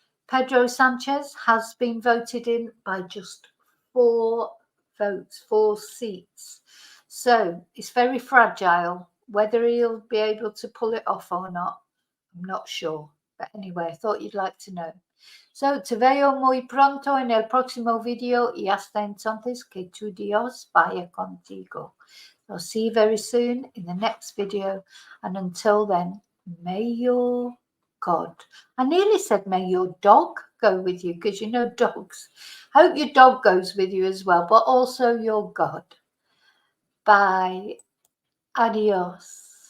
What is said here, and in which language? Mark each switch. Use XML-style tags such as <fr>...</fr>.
<en>Pedro Sanchez has been voted in by just 4 votes, 4 seats. So it's very fragile. Whether he'll be able to pull it off or not, I'm not sure. But anyway, I thought you'd like to know.</en> <es>So te veo muy pronto en el próximo video y hasta entonces que tu Dios vaya contigo.</es> <en>I'll see you very soon in the next video. And until then, may your God, I nearly said may your dog go with you, because you know dogs. I hope your dog goes with you as well, but also your God. Bye. Adios.</en>